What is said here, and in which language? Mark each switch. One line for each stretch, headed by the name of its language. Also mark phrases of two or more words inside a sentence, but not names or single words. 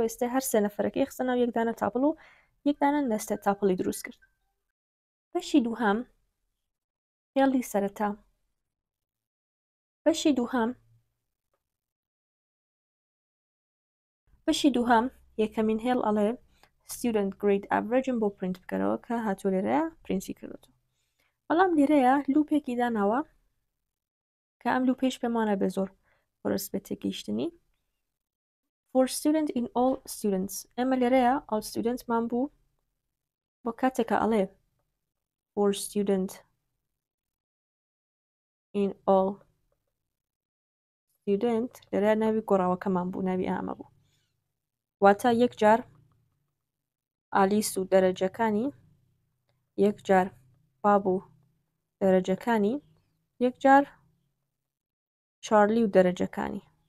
Central Kurdish: ئێستا هەر سێ نەفەرەکەی خستە ناو یەکدانە تاپڵ و یەکدانە نەستە تاپڵی دروست کرد. بەشی دووهەم هێڵی سەرەتا. بەشی دووهەم یەکەمین هێڵ ئەڵێ
English: student grade average
Central Kurdish: بۆ پرینت بکەرەوە کە هاتووە لێرەیە پرینسی کردوەوە. بەڵام لێرەیە لوپێکی داناوە کە ئەم لوپێش پێم وانە بێ زۆر بەڕست بێت تێگەیشتنی.
English: for student in all students
Central Kurdish: ئێمە لێرەیە
English: all student
Central Kurdish: مان بوو بۆ کاتێکە ئەڵێ
English: for student in all student
Central Kurdish: لێرەیە ناوی گۆڕاوەکەمان بوو، ناوی ئامە بوو، واتە یەک جار ئالیس و دەرەجەکانی، یەک جار باب و دەرەجەکانی، یەک جار چارلی و دەرەجەکانی.